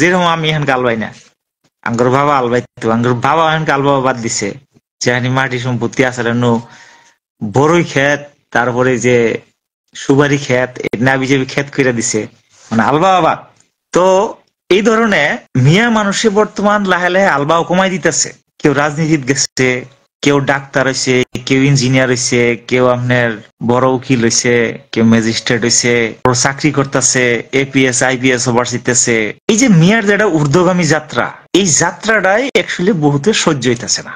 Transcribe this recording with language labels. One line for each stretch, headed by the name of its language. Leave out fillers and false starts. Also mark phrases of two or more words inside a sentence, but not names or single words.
Bangla: যেরকম আমি এখন আলবাই না, আঙ্গুর বাবা আলবাইতো, আঙ্গুর বাবা এখন আল বাবা বাদ দিছে। যেখানে মাটি সম্পত্তি আছে, বড়ই ক্ষেত, তারপরে যে সুপারি ক্ষেত, না বিজেপি ক্ষেত করে দিছে, মানে আল বাবা বাদ। তো এই ধরনের মিয়া মানুষে বর্তমান লাহে লাহে আলবাও কমাই দিতেছে। কেউ রাজনীতিত গেছে, কেউ ডাক্তার হয়েছে, কেউ ইঞ্জিনিয়ার হয়েছে, কেউ আপনার বড় উকিল হয়েছে, কেউ ম্যাজিস্ট্রেট হয়েছে, চাকরি করতেছে, এপিএস আইপিএস হবার শিখতেছে। এই যে মিয়ার যেটা ঊর্ধ্বগামী যাত্রা, এই যাত্রাটাই অ্যাকচুয়ালি বহুতের সহ্য হইতেছে না।